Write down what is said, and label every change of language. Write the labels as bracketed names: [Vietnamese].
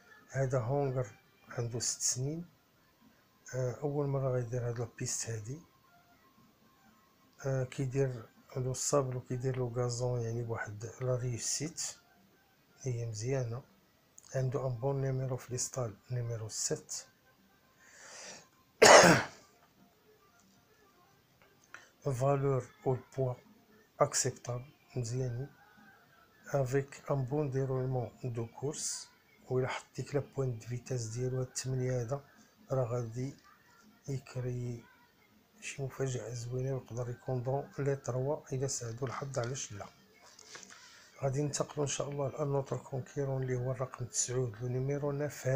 [Arabic] هذا هونغر عنده 6 سنين. اول مره غيدير هاد لابيست هادي. كيدير عنده الصابل وكيدير له غازون يعني بواحد لا ريوسيت هي مزيانه. عنده ان بون نيميرو في ليستال نيميرو 7. [French] valeur au poids acceptable [Arabic] مزيانين [French] avec un bon déroulement de course. [Arabic] وإلا حط ديك لا بوين دو فيتاس ديالو هاد 8 هذا راه غادي يكري شي مفاجأة زوينة ويقدر يكون دون لي 3 إلا ساعدو الحظ. علاش لا. غادي ننتقلو ان شاء الله لانوتر كونكيرون اللي هو الرقم 9 لو نيميرو 9.